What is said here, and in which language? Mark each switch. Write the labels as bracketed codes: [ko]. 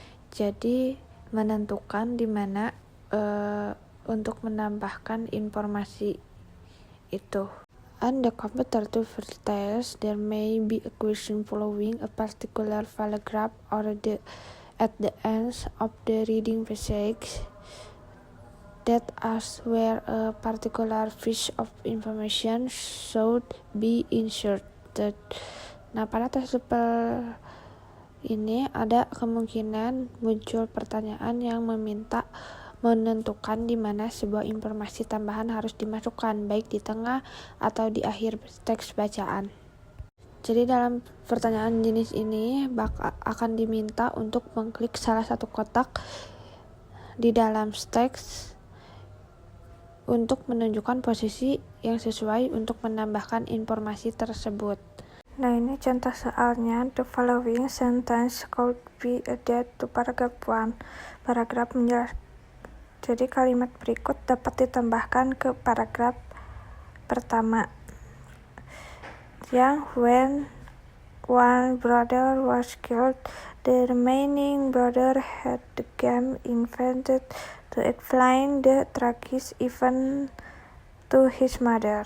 [id] Jadi, menentukan di mana untuk menambahkan informasi itu. [en] On the computer to vertels, there may be a question following a particular paragraph or at the ends of the reading passage that asks where a particular piece of information should be inserted. [id] Nah, pada tes ini ada kemungkinan muncul pertanyaan yang meminta menentukan di mana sebuah informasi tambahan harus dimasukkan, baik di tengah atau di akhir teks bacaan. Jadi dalam pertanyaan jenis ini akan diminta untuk mengklik salah satu kotak di dalam teks untuk menunjukkan posisi yang sesuai untuk menambahkan informasi tersebut. Nah, ini contoh soalnya. [en] The following sentence could be added to paragraph 1. [id] Paragraf menjelaskan. Jadi kalimat berikut dapat ditambahkan ke paragraf pertama. [en] Yang when one brother was killed, the remaining brother had the game invented to explain the tragic event to his mother.